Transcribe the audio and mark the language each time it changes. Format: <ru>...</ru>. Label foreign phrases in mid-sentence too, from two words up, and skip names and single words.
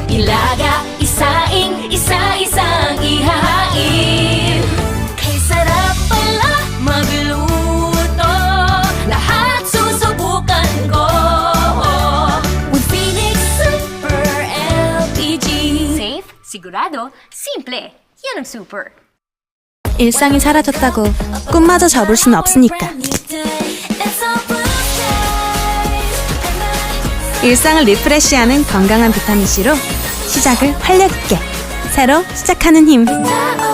<tl>Ilaga, isaing, isa-isang ihahain. Kay sarap pala magluto, lahat susubukan ko.</tl> <en>With Phoenix Super LPG.</en> <tl>Safe, sigurado, simple. Yan ang super.</tl> <ko>일상이 사라졌다고 꿈마저 접을 순 없으니까. 일상을 리프레시하는 건강한 비타민 C로 시작을 활력 있게 새로 시작하는 힘.</ko>